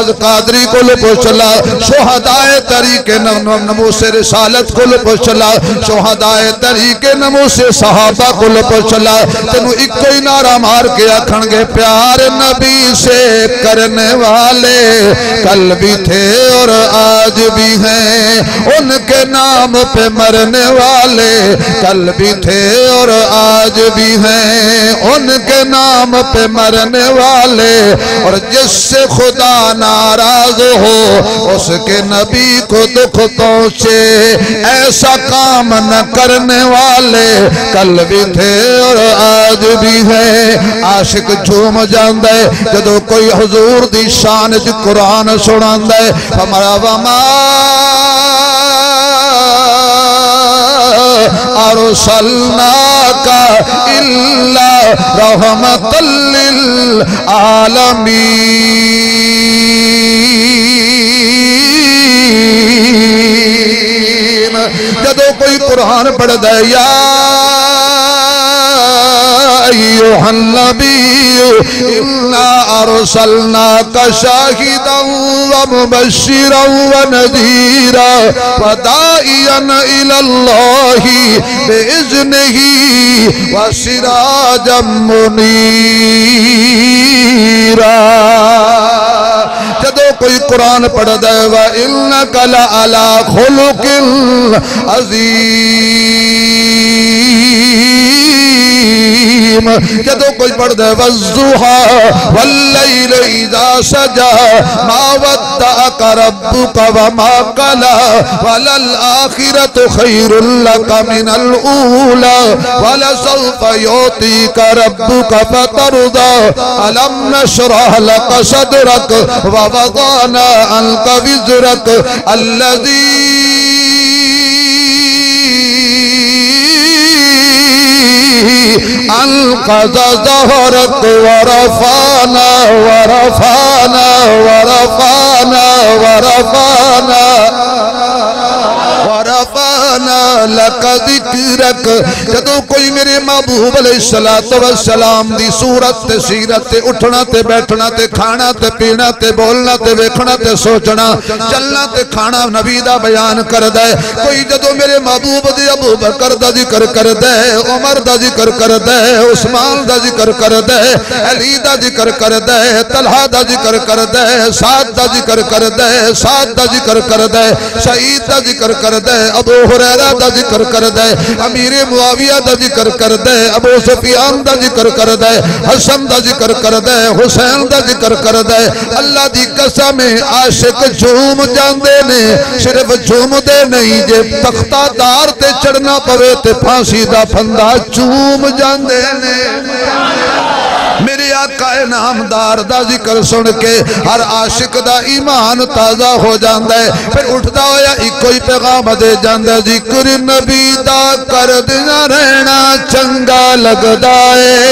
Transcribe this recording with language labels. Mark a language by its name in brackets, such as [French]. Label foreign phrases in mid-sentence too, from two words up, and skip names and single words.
[Punjabi] قادری کو لو پوچھلا، شہدائے طریق نموس رسالت کو لو پوچھلا، شہدائے طریق نموس صحابہ کو لو پوچھلا، تینوں ایک کوئی نعرہ مار کے آکھن گے [Urdu] پیار نبی سے کرنے والے کل بھی تھے اور آج بھی ہیں، ان کے نام پہ مرنے والے کل بھی تھے اور آج بھی ہیں، ان کے نام پہ مرنے والے۔ اور جس سے خدا ناراض ہو اس کے نبی کو دکھ پہنچے، ایسا کام نہ کرنے والے کل بھی تھے اور آج بھی ہیں۔ [Punjabi] عاشق جھوم جاندے جدو کوئی حضور دی شان چ قرآن سناندے، [Arabic] ہمارا وما ارسلناک الا رحمۃ للعالمین۔ [Punjabi] جدو کوئی قرآن پڑھ دے [Arabic] یا ایوہ النبی انا ارسلناک شاہدا ومبشرا ونذیرا وداعیا الی اللہ باذنہ وسراجا منیرا۔ جدو کوئی قرآن پڑھ دے وَإِنَّكَ لَعَلَىٰ خُلُقٍ عَظِيمٍ، [Punjabi] جدو کوئی پڑھ [Arabic] دے وَالضُّحَىٰ وَاللَّيْلِ إِذَا سَجَىٰ مَا وَدَّعَكَ رَبُّكَ وَمَا قَلَىٰ وَلَلْآخِرَةُ خَيْرٌ لَكَ مِنَ الْأُولَىٰ وَلَسَوْفَ يُعْطِيكَ رَبُّكَ فَتَرْضَىٰ أَلَمْ نَشْرَحْ لَكَ صَدْرَكَ وَوَضَعْنَا عَنكَ وِزْرَكَ الَّذِي أنقض ظهرك ورفعنا ورفعنا ورفعنا ورفعنا ورفعنا لك ذکرک۔ [Punjabi] جدو کوئی میرے محبوب علیہ السلام دی صورت تے سیرت تے اٹھنا تے بیٹھنا تے کھانا تے پینا تے بولنا تے ویکھنا تے سوچنا چلنا تے کھانا نبی دا بیان کر دے، کوئی جدو میرے محبوب دی ابو بکر دا ذکر کر دے، عمر دا ذکر کر دے، عثمان دا ذکر کر دے، علی دا ذکر کر دے، طلحہ دا ذکر کر دے، سعد دا ذکر کر دے، سعد دا ذکر کر دے، سعید دا ذکر کر دے، ابو ہریرہ دا ذکر کر دے، امیر معاویہ دا ذکر کر دے، ابو سفیان دا ذکر کر دے، حسن دا ذکر کر دے، حسین دا ذکر کر دے۔ اللہ دی قسم عاشق جھوم جاندے نے، صرف جھوم دے نہیں، جے تختہ دار تے چڑھنا پوے تے پھانسی دا پھندا جھوم جاندے نے۔ میرے آقا نامدار دا ذکر سن کے ہر عاشق دا ایمان تازہ ہو جاندہ ہے، پھر اٹھتا ہویا ایک کوئی پیغام دے جاندہ، ذکر نبی دا کر دینا رہنا چنگا لگدا ہے۔